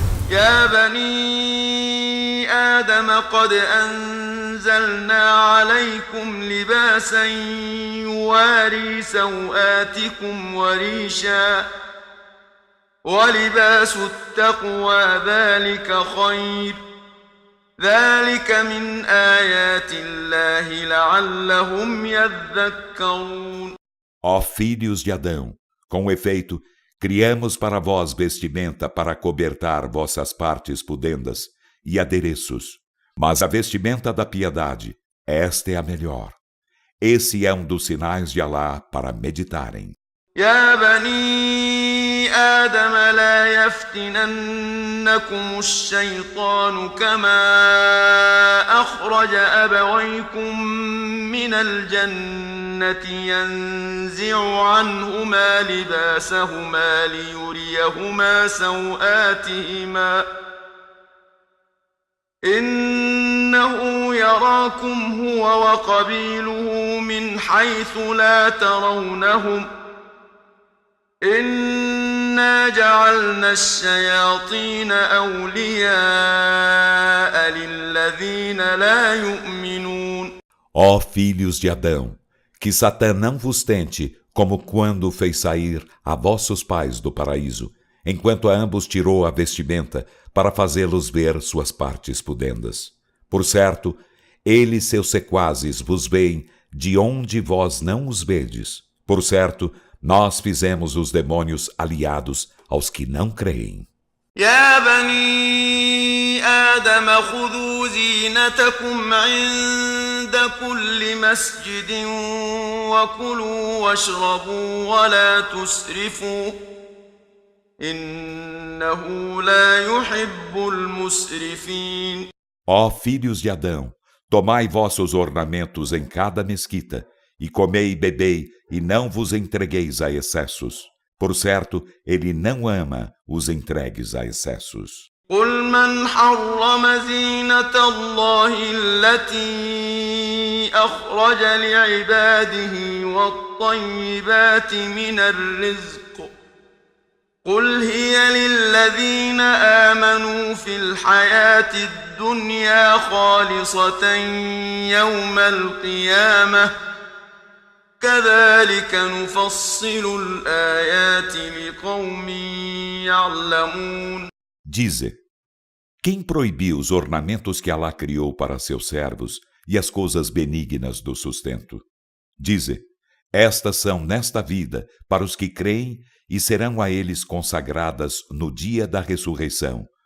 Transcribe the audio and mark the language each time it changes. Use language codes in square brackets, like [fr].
[ar] يا بني آدم قد أنزلنا عليكم لباسا يواري سوآتكم وريشا ولباس التقوى ذلك خير ذلك من آيات الله لعلهم يذكرون. [pt] Ó filhos de Adão, com efeito, criamos para vós vestimenta para cobertar vossas partes pudendas e adereços. Mas a vestimenta da piedade, esta é a melhor. Esse é um dos sinais de Alá para meditarem. [ar] يا بني آدم لا يفتننكم الشيطان كما أخرج أبويكم من الجنة ينزع عنهما لباسهما ليريهما سوآتهما إنه يراكم هو وقبيله من حيث لا ترونهم إنا جعلنا الشياطين أولياء للذين لا يؤمنون. [pt] Ó filhos de Adão, que Satã não vos tente, como quando fez sair a vossos pais do paraíso, enquanto a ambos tirou a vestimenta para fazê-los ver suas partes pudendas. Por certo, ele e seus sequazes vos veem de onde vós não os vedes. Por certo, nós fizemos os demônios aliados aos que não creem. [ar] يا بني آدم خذوا زينتكم عند كل مسجد وكلوا واشربوا ولا تسرفوا إنه لا يحب المسرفين. [pt] Ó filhos de Adão, tomai vossos ornamentos em cada mesquita, e comei e bebei, e não vos entregueis a excessos. Por certo, ele não ama os entregues a excessos. [ar] قل من حرم زينة الله التي أخرج لعباده والطيبات من الرزق قل هي للذين آمنوا في الحياة الدنيا خالصة يوم القيامة كذلك نفصل الآيات لقوم يعلمون. [pt] Dize, quem proibiu os ornamentos que Alá criou para seus servos e as coisas benignas do sustento? Dize, estas são nesta vida para os que creem e serão a eles consagradas no dia da ressurreição.